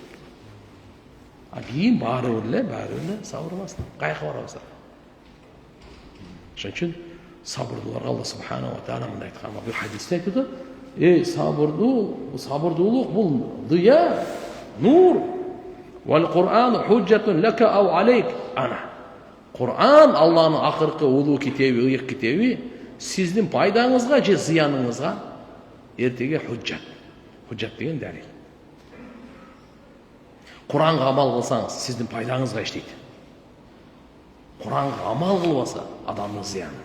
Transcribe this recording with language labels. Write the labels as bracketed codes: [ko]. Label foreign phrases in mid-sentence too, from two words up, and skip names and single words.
[ky] А кийин баары эле сабыр кыласың. Кайка барабыз. Ошон үчүн сабырдууларга Алла [ar] سبحانه وتعالى [ky] мындай айткан. Бул хадисте айтты. Сабырдуулук бул дыя, нур. [ar] والقرآن حجة لك أو عليك. [ky] Ана. Кур'ан Аллахнын акыркы улуу китеби, ыйык китеби сиздин пайдаңызга же зыяныңызга эртеге худжат. Худжат деген далил. Кур'анга амал кылсаңыз, сиздин пайдаңызга иштейт. Кур'анга амал кылбаса, адамдын зыянына.